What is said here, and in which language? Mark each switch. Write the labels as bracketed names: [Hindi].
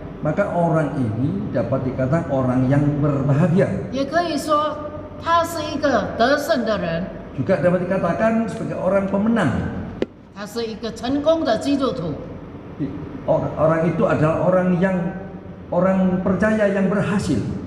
[Indonesian] maka orang ini dapat dikatakan orang yang berbahagia. [Chinese] 也可以说他是一个得胜的人， [Indonesian] Juga dapat dikatakan sebagai orang pemenang. [Chinese] 他是一个成功的基督徒。 [Indonesian] Orang itu adalah orang percaya yang berhasil.